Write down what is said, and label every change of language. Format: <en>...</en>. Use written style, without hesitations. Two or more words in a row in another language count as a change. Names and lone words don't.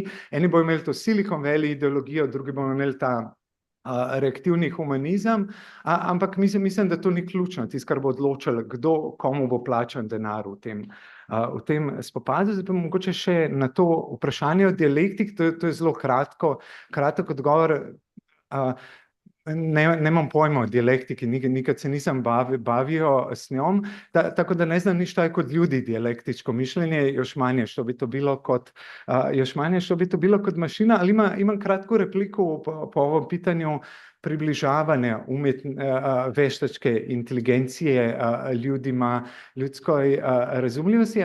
<sl>Eni bodo imeli to Silicon Valley ideologijo, drugi bodo imeli ta reaktivni humanizem, ampak mislim, da to ni ključno, tisto, kar bo odločilo, kdo komu bo plačan denar v tem spopadu. Zdaj pa mogoče še na to vprašanje o dialektik, to je zelo kratek odgovor.</sl> <sr>Nemam pojma o dialektiki, nikad se nisem bavil s njom, tako da ne znam nič tako kot ljudi dialektičko mišljenje, još manje što bi to bilo kot mašina, ali imam kratko repliko po ovom pitanju približavanja veštačke inteligencije ljudima, ljudskoj razumljivosti.</sr>